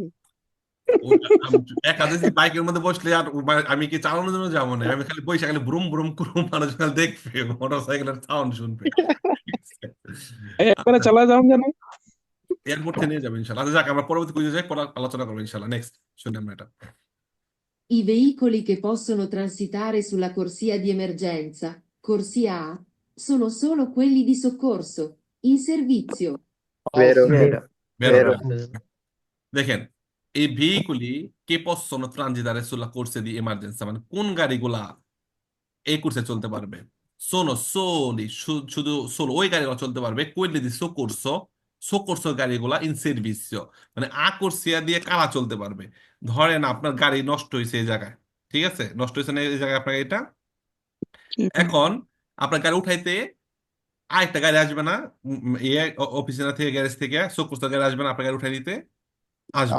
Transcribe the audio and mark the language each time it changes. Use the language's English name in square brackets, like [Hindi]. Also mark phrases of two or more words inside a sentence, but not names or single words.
[Bangla] ওটা 1000 সিসি বাইকের মধ্যে বসলে আর আমি কি চালানোর জন্য যাবো না, আমি খালি বসে খালি ব্রুম ব্রুম করুম, মানুষ খালি দেখবে, মোটর সাইকেলের সাউন্ড শুনবে। একবারে চালা যাও জানো। এয়ারপোর্ট থেকে নিয়ে যাবে ইনশাল্লাহ। আচ্ছা, যাক, আমরা পরবর্তী কুইজে যাই, পরে আলোচনা করবো ইনশাল্লাহ। নেক্সট শুনে আমরা এটা। [Italian] I veicoli che possono transitare sulla corsia di emergenza, corsia A, sono solo quelli di soccorso, in servizio. Vero, [Bangla] ভেরো বেরো [Italian] vero. [Bangla] দেখেন, এই [Italian] veicoli che possono transitare sulla corsia di emergenza, [Bangla] মানে কোন গাড়িগুলা এই কোর্সে চলতে পারবে? [Italian] sono soli, [Bangla] শুধু সোলো ওই গাড়িগুলো চলতে পারবে। [Italian] quelli di soccorso, [Bangla] সোকোরসো গাড়িগুলা [Italian] in servizio, [Bangla] মানে আ কোর্সিয়া দিয়ে কারা চলতে পারবে? ধরেন আপনার গাড়ি নষ্ট হয়েছে এই জায়গায়, ঠিক আছে, নষ্ট হয়েছে না এই জায়গায় আপনার এটা, এখন আপনার গাড়ি উঠাইতে আরেকটা গাড়ি আসবে না, অফিসে থেকে, গ্যারেজ থেকে সোকোরসো গাড়ি আসবে না আপনার গাড়ি উঠাই দিতে, আসবে।